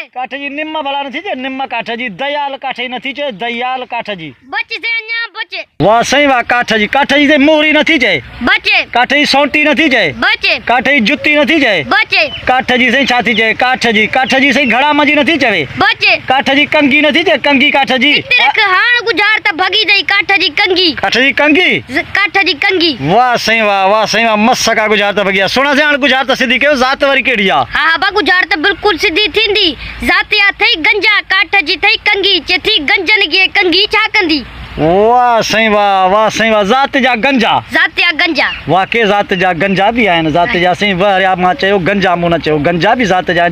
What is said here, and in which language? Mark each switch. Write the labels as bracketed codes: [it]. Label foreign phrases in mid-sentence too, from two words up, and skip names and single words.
[sd] काठ जी निम भला नथी चए, निम काठ जी दयाल काठ जी नथी चए, दयाल काठ जी बचे साईं अञा बचे वाह साईं वाह काठ जी साईं मोहरी नथी चए, बचे काठ जी सौंटी नथी चए, बचे काठ जी जुती नथी चए, बचे काठ जी साईं छा थी चए? काठ जी साईं घड़ा मंझि नथी चवे, बचे काठ जी कंगी नथी चए, कंगी काठ जी रख हाण गुजार त भगी दई काठ जी कंगी काठ जी कंगी वाह साईं वाह मस्त का गुजार त भगिया सुणा से हाणे गुजार त सिधी कयो ज़ात वरी कहिड़ी आहे? हा बा गुजार त बिल्कुलु सिधी थींदी ज़ात या थई गंजा काठ जी थई कंगी चेथी गंजन खे कंगी छा कंदी? वाह साईं वाह, वाह साईं वाह। ज़ात जा गंजा, ज़ात जा गंजा, वाकई ज़ात जा गंजा बि आहिनि। ज़ात जा साईं वाह, मां चयो गंजा मूं न चयो, गंजा बि ज़ात जा आहिनि।